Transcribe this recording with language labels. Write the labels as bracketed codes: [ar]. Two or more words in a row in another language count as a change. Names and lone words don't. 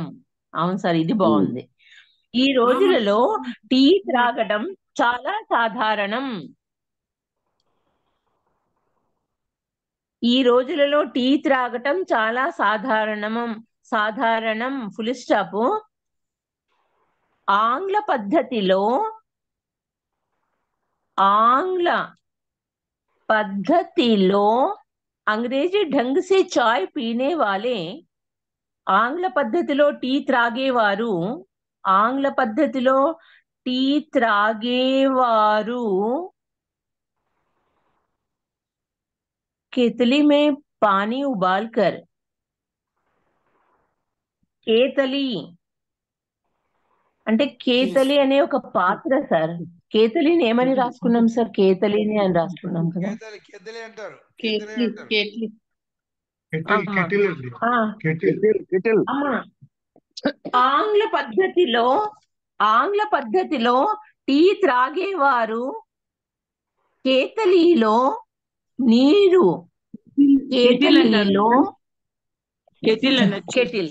[te] అవును సార్, ఇది బాగుంది. ఈ రోజులలో టీ త్రాగడం చాలా సాధారణం. ఈ రోజులలో టీ త్రాగటం చాలా సాధారణం. [en] full stop. [te] ఆంగ్ల పద్ధతిలో [hi] अंग्रेजी ढंग से चाय पीने वाले, [te] ఆంగ్ల పద్ధతిలో టీ త్రాగేవారు, [hi] केतली में पानी उबालकर, [te] కేతలి అంటే కేతలి అనే ఒక పాత్ర సార్. కేతలిని ఏమని రాసుకున్నాం సార్? కేతలిని అని రాసుకున్నాం కదా. ఆంగ్ల పద్ధతిలో టీ త్రాగేవారు కేతలిలో నీరు, కెటిల్.